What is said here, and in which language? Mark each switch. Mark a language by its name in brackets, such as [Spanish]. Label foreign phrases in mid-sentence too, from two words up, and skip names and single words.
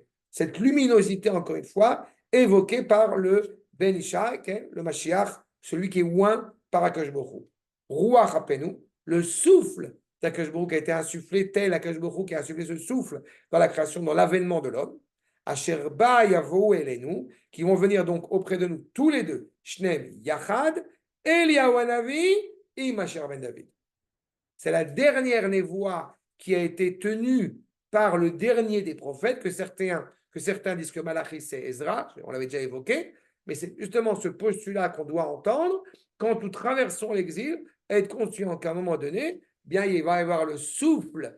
[French] Cette luminosité, encore une fois, évoquée par le Ben Ishai, le Mashiach, celui qui est oint par [Hebrew] הקדוש ברוך הוא. רוח אפינו, [French] le souffle d' [Hebrew] הקדוש ברוך הוא [French] qui a été insufflé, tel [Hebrew] הקדוש ברוך הוא [French] qui a insufflé ce souffle dans la création, dans l'avènement de l'homme. [Hebrew] אשר בא יבוא אלינו, [French] qui vont venir donc auprès de nous tous les deux, [Hebrew] שניהם יחד, אליהו הנביא et משיח בן דוד. [French] C'est la dernière névoie qui a été tenue par le dernier des prophètes, que certains disent que Malachi c'est Ezra, on l'avait déjà évoqué, mais c'est justement ce postulat qu'on doit entendre quand nous traversons l'exil, être conscient qu'à un moment donné, bien il va y avoir le souffle.